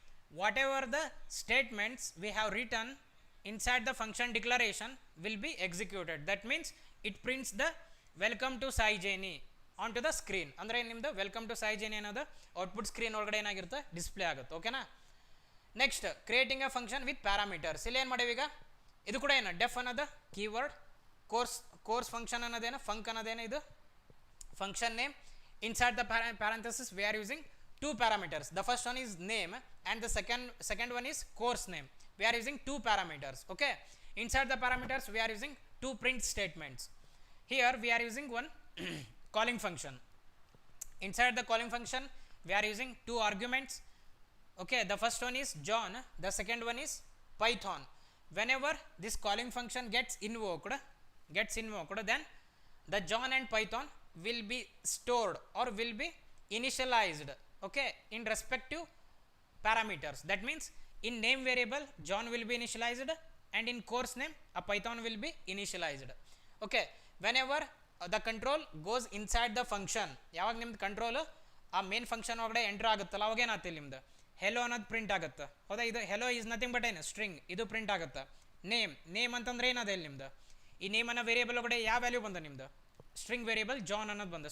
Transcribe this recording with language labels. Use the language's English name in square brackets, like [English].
[English] whatever the statements we have written inside the function declaration will be executed. That means it prints the welcome to Saijayani onto the screen. [Kannada] ಅಂದರೆ ನಿಮ್ಮದು welcome to ಸಾಯಿಜೇನಿ ಅನ್ನೋದು output screen ಒಳಗಡೆ ಏನಾಗಿರುತ್ತೆ display ಆಗುತ್ತೆ. ಓಕೆನಾ. [English] Next creating a function with parameters. [Kannada] ಇಲ್ಲಿ ಏನು ಮಾಡೀವಿ ಈಗ, ಇದು ಕೂಡ ಏನು ಡೆಫ್ ಅನ್ನೋದು ಕೀವರ್ಡ್, ಕೋರ್ಸ್ ಫಂಕ್ಷನ್ ಅನ್ನೋದೇನು ಫಂಕ್ ಅನ್ನೋದೇನು ಇದು function name. [English] Inside the parenthesis we are using two parameters. The first one is name and the second one is course name. We are using two parameters. Okay, inside the parameters we are using two print statements. Here we are using one calling function. Inside the calling function we are using two arguments. Okay, the first one is John, the second one is Python. Whenever this calling function gets invoked, then the John and Python will be stored or will be initialized, okay, in respective parameters. That means in name variable John will be initialized and in course name a Python will be initialized. Okay, whenever the control goes inside the function, [Kannada] ಯಾವಾಗ ನಿಮ್ದು control ಆ main function ಒಳಗಡೆ enter ಆಗುತ್ತಲ್ಲ ಅವಾಗ ಏನಾಗ್ತಿಲ್ಲ ನಿಮ್ದು hello ಅನ್ನೋದು print ಆಗುತ್ತೆ. ಹೌದಾ, ಇದು [English] hello is nothing but [Kannada] ಏನು ಸ್ಟ್ರಿಂಗ್, ಇದು ಪ್ರಿಂಟ್ ಆಗುತ್ತೆ. ನೇಮ್ ಅಂತಂದ್ರೆ ಏನದ ಇಲ್ಲಿ ನಿಮ್ದು ಈ ನೇಮ್ ಅನ್ನೋ ವೇರಿಯೇಬಲ್ ಒಳಗಡೆ ಯಾವ ವ್ಯಾಲ್ಯೂ ಬಂದ ನಿಮ್ದು ಸ್ಟ್ರಿಂಗ್ ವೇರಿಯೇಬಲ್ ಜಾನ್ ಅನ್ನೋದು ಬಂದ.